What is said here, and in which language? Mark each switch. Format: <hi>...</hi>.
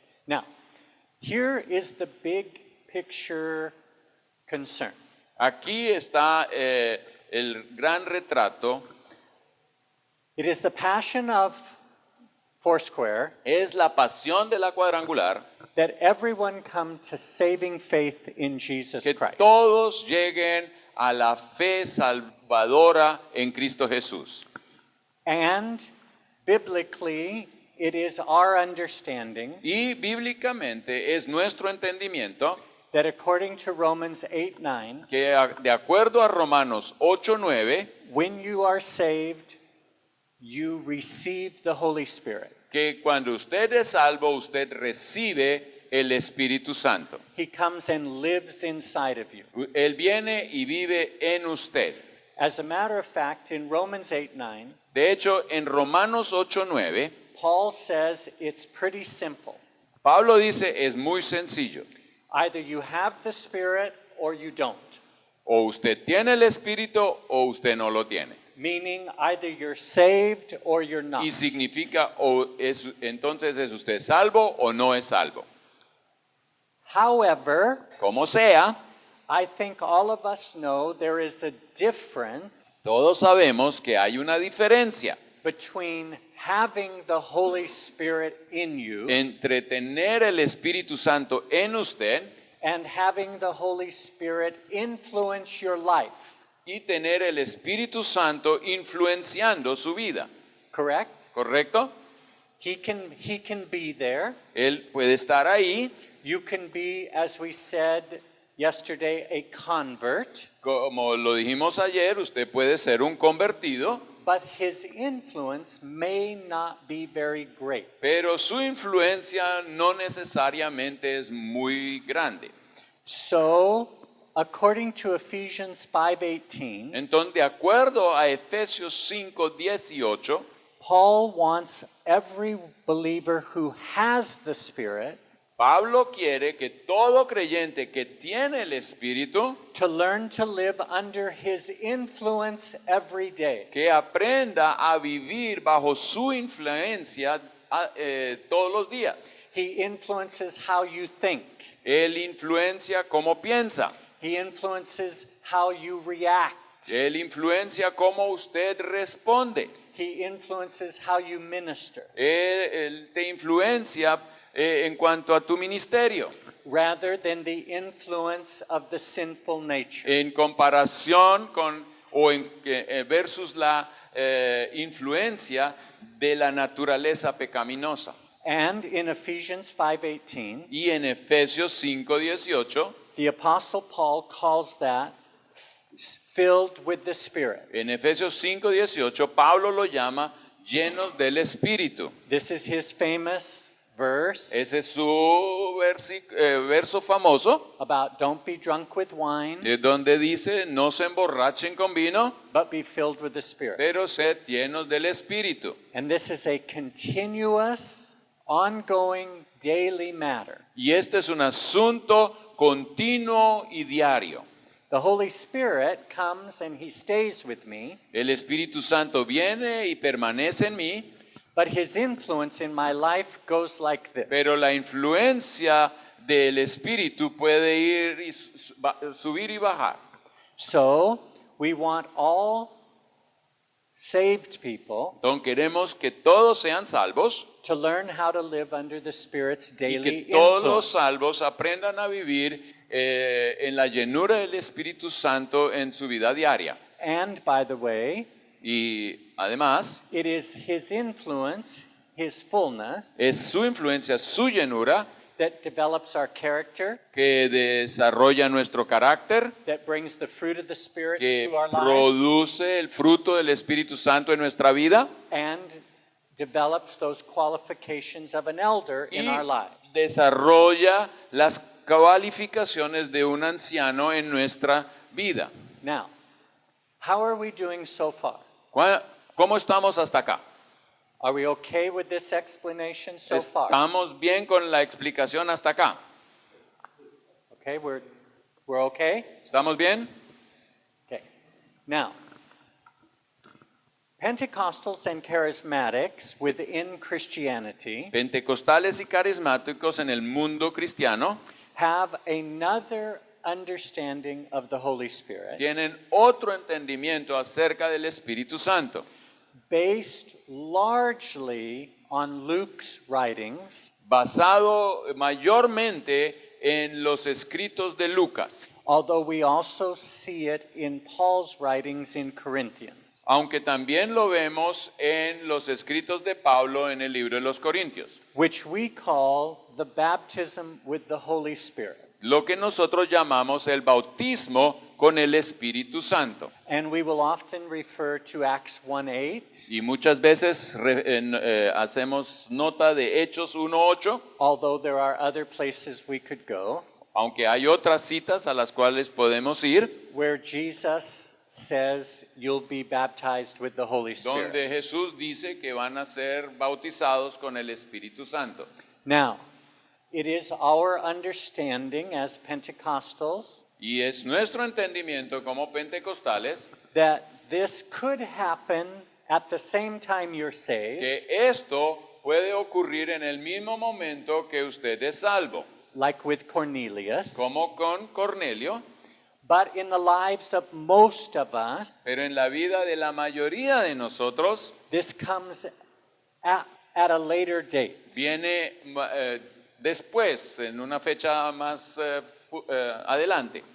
<en>Now, here is the big picture concern.</en> <es>Aquí está el gran retrato.</es> <en>It is the passion of Foursquare</en> <es>Es la pasión de la cuadrangular</es> <en>that everyone come to saving faith in Jesus</en> <es>que</es> <en>Christ.</en> <es>todos lleguen a la fe salvadora en Cristo Jesús.</es> <en>And biblically, it is our understanding</en> <es>Y bíblicamente es nuestro entendimiento</es> <en>that according to Romans 8:9,</en> <es>que de acuerdo a Romanos 8:9,</es> <en>when you are saved, you receive the Holy Spirit.</en> <es>que cuando usted es salvo, usted recibe el Espíritu Santo.</es> <en>He comes and lives inside of you.</en> <es>Él viene y vive en usted.</es> <en>As a matter of fact, in Romans 8:9,</en> <es>De hecho, en Romanos 8:9,</es> <en>Paul says it's pretty simple.</en> <es>Pablo dice, es muy sencillo.</es> <en>Either you have the Spirit or you don't.</en> <es>O usted tiene el Espíritu o usted no lo tiene.</es> <en>meaning either you're saved or you're not.</en> <es>Y significa, entonces es usted salvo o no es salvo.</es> <en>However,</en> <es>Como sea,</es> <en>I think all of us know there is a difference</en> <es>todos sabemos que hay una diferencia</es> <en>between having the Holy Spirit in you</en> <es>entre tener el Espíritu Santo en usted</es> <en>and having the Holy Spirit influence your life.</en> <es>y tener el Espíritu Santo influenciando su vida.</es> <en>Correct?</en> <es>¿Correcto?</es> <en>He can be there.</en> <es>Él puede estar ahí,</es> <en>You can be, as we said yesterday, a convert,</en> <es>como lo dijimos ayer, usted puede ser un convertido,</es> <en>but his influence may not be very great.</en> <es>pero su influencia no necesariamente es muy grande.</es> <en>So, according to Ephesians 5:18,</en> <es>Entonces, de acuerdo a Efesios 5:18,</es> <en>Paul wants every believer who has the Spirit</en> <es>Pablo quiere que todo creyente que tiene el Espíritu,</es> <en>to learn to live under his influence every day.</en> <es>que aprenda a vivir bajo su influencia todos los días.</es> <en>He influences how you think.</en> <es>Él influencia cómo piensa.</es> <en>He influences how you react.</en> <es>Él influencia cómo usted responde.</es> <en>He influences how you minister.</en> <es>Él te influencia en cuanto a tu ministerio,</es> <en>rather than the influence of the sinful nature.</en> <es>en comparación con versus la influencia de la naturaleza pecaminosa.</es> <en>And in Ephesians 5:18,</en> <es>Y en Efesios 5:18,</es> <en>the Apostle Paul calls that filled with the Spirit.</en> <es>en Efesios 5:18, Pablo lo llama llenos del Espíritu.</es> <en>This is his famous verse</en> <es>Ese es su verso famoso,</es> <en>about don't be drunk with wine,</en> <es>donde dice, no se emborrachen con vino,</es> <en>but be filled with the Spirit.</en> <es>pero sed llenos del Espíritu.</es> <en>And this is a continuous, ongoing, daily matter.</en> <es>Y este es un asunto continuo y diario.</es> <en>The Holy Spirit comes and he stays with me,</en> <es>El Espíritu Santo viene y permanece en mí,</es> <en>but his influence in my life goes like this.</en> <es>pero la influencia del Espíritu puede ir y subir y bajar.</es> <en>So, we want all saved people</en> <es>Entonces queremos que todos sean salvos</es> <en>to learn how to live under the Spirit's</en> <es>y</es> <en>daily</en> <es>que todos los</es> <en>influence.</en> <es>salvos aprendan a vivir en la llenura del Espíritu Santo en su vida diaria.</es> <en>And by the way,</en> <es>Y además,</es> <en>it is his influence, his fullness,</en> <es>es su influencia, su llenura,</es> <en>that develops our character,</en> <es>que desarrolla nuestro carácter,</es> <en>that brings the fruit of the Spirit</en> <es>que</es> <en>to our lives,</en> <es>produce el fruto del Espíritu Santo en nuestra vida</es> <en>and develops those qualifications of an elder in</en> <es>y</es> <en>our lives.</en> <es>desarrolla las cualificaciones de un anciano en nuestra vida.</es> <en>Now, how are we doing so far?</en> <es>¿Cómo estamos hasta acá?</es> <en>Are we okay with this explanation so far?</en> <es>¿Estamos bien con la explicación hasta acá?</es> <en>Okay, we're okay?</en> <es>¿Estamos bien?</es> <en>Okay. Now, Pentecostals and charismatics within Christianity</en> <es>Pentecostales y carismáticos en el mundo cristiano</es> <en>have another understanding of the Holy Spirit</en> <es>tienen otro entendimiento acerca del Espíritu Santo,</es> <en>based largely on Luke's writings,</en> <es>basado mayormente en los escritos de Lucas,</es> <en>although we also see it in Paul's writings in Corinthians.</en> <es>aunque también lo vemos en los escritos de Pablo en el libro de los Corintios,</es> <en>Which we call the baptism with the Holy Spirit.</en> <es>lo que nosotros llamamos el bautismo con el Espíritu Santo.</es> <en>And we will often refer to Acts 1:8,</en> <es>Y muchas veces hacemos nota de Hechos 1:8,</es> <en>although there are other places we could go,</en> <es>aunque hay otras citas a las cuales podemos ir,</es> <en>where Jesus says you'll be baptized with the Holy Spirit.</en> <es>donde Jesús dice que van a ser bautizados con el Espíritu Santo.</es> <en>Now, it is our understanding as Pentecostals</en> <es>Y es nuestro entendimiento como pentecostales</es> <en>that this could happen at the same time you're saved,</en> <es>que esto puede ocurrir en el mismo momento que usted es salvo,</es> <en>like with Cornelius,</en> <es>como con Cornelio,</es> <en>but in the lives of most of us,</en> <es>pero en la vida de la mayoría de nosotros</es> <en>this comes at a later date.</en> <es>viene después, en una fecha más adelante.</es>